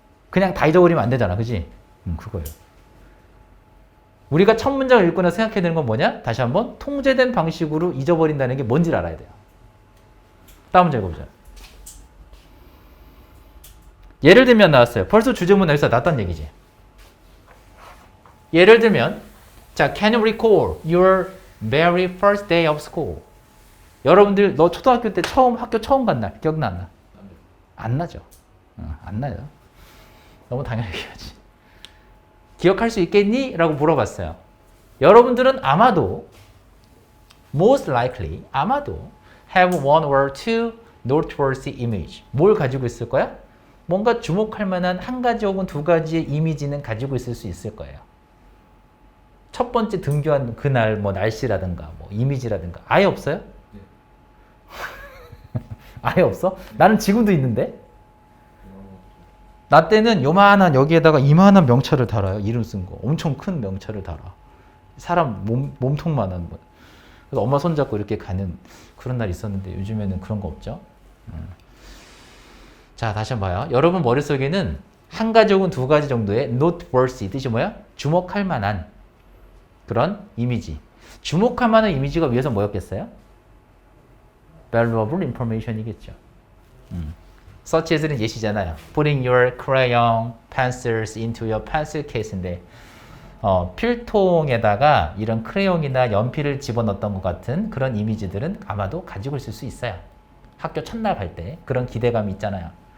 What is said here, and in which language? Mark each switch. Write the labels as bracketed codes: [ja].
[ko] 그냥 다 잊어버리면 안 되잖아. 그지? 그거예요. 우리가 첫 문장을 읽고 나서 생각해야 되는 건 뭐냐? 다시 한번 통제된 방식으로 잊어버린다는 게 뭔지를 알아야 돼요. 다음 문제 읽어보자. 예를 들면 나왔어요. 벌써 주제문 여기서 나왔다는 얘기지. 예를 들면 자, [en] can you recall your very first day of school? [ko] 여러분들 너 초등학교 때 학교 처음 간 날 기억나? 안 나죠. 안 나요. 너무 당연하게 해야지. 기억할 수 있겠니? 라고 물어봤어요. 여러분들은 아마도 [en] most likely [ko] 아마도 [en] have one or two noteworthy image. [ko] 뭘 가지고 있을 거야? 뭔가 주목할 만한 한 가지 혹은 두 가지의 이미지는 가지고 있을 수 있을 거예요. 첫 번째 등교한 그날 뭐 날씨라든가 뭐 이미지라든가 아예 없어요? 네. 아예 없어? 나는 지금도 있는데. 나 때는 요만한 여기에다가 이만한 명찰을 달아요. 이름 쓴 거. 엄청 큰 명찰을 달아. 사람 몸통만한 거. 그래서 엄마 손잡고 이렇게 가는 그런 날이 있었는데 요즘에는 그런 거 없죠. 자, 다시 한번 봐요. 여러분 머릿속에는 한 가지 혹은 두 가지 정도의 noteworthy 뜻이 뭐야? 주목할 만한 그런 이미지. 주목할 만한 이미지가 위에서 뭐였겠어요? [en] valuable information이겠죠. such as [ko] 는 예시잖아요. [en] Putting your crayon pencils into your pencil case [ko] 인데 필통에다가 이런 크레용이나 연필을 집어넣었던 것 같은 그런 이미지들은 아마도 가지고 있을 수 있어요. 학교 첫날 갈 때 그런 기대감이 있잖아요.